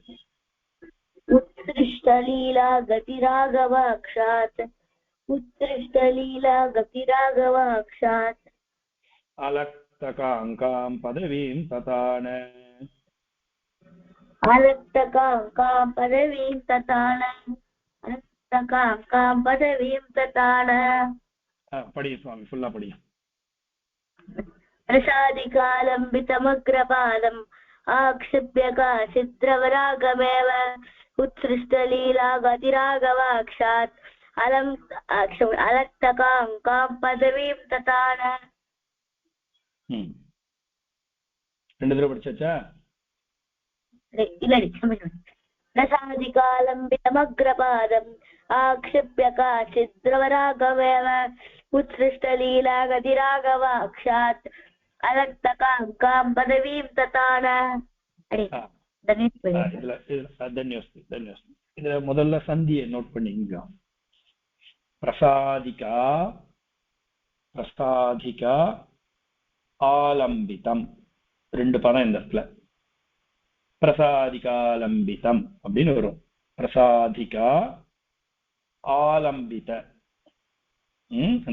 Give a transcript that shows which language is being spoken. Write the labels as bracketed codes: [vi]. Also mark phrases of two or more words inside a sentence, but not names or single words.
[sa] उत्सृष्टलीला गतिरागवाक्षात् उत्सृष्टलीला गतिरागवाक्षात् अलक्तकाङ्कां पदवीं ततान अलक्तकां पदवीं ततान अलक्तकां पदवीं ततान [ta] படிங்க சுவாமி ஃபுல்லா படிங்க [sa] प्रसादिकालम्बितमग्रपादम् आक्षिप्य काचित् द्रवरागमेव उत्सृष्टलीला गतिरागवाक्षात् अलक्तकां पदवीं ततान [ta] ரெண்டு தடவை படிச்சாச்சா [sa] प्रसादिकालम्बितमग्रपादम् आक्षिप्य काचित् द्रवरागमेव उत्सृष्टलीला गतिरागवाक्षात् अलक्तकां पदवीं ततान [ta] இதுல முதல்ல சந்தியை நோட் பண்ணிங்க [sa] प्रसादिका प्रसादिका आलम्बितम् [ta] ரெண்டு பதம் இந்த இடத்துல பிரசாதிகாலம்பிதம் அப்படின்னு வரும் [sa] प्रसादिका आलम्बित [ta] அந்த